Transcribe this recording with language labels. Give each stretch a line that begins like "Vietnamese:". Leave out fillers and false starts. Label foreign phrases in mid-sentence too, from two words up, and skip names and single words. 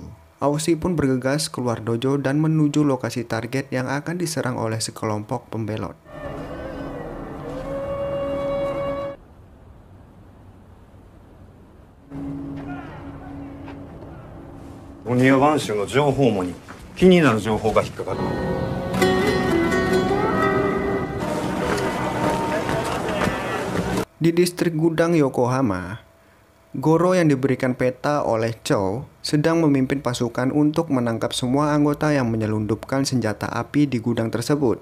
Indonesian: Aoshi pun bergegas keluar dojo dan menuju lokasi target yang akan diserang oleh sekelompok pembelot.
Japanese: Oniwa Bansu の情報網に気になる情報が引っかかる。
Indonesian: Di distrik gudang Yokohama, Goro yang diberikan peta oleh Cho sedang memimpin pasukan untuk menangkap semua anggota yang menyelundupkan senjata api di gudang tersebut.